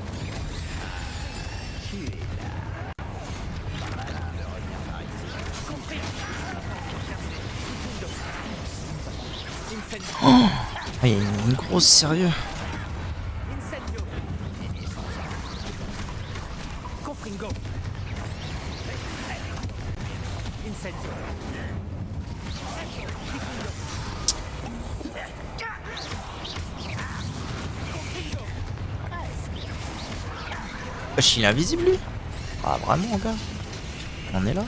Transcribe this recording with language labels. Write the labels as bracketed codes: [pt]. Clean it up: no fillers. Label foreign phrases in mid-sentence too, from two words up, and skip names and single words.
[fr] Oh, il y a une grosse sérieux. Incendio. Confringo. Incendio. Wesh, il est invisible lui. Ah vraiment gars. On est là.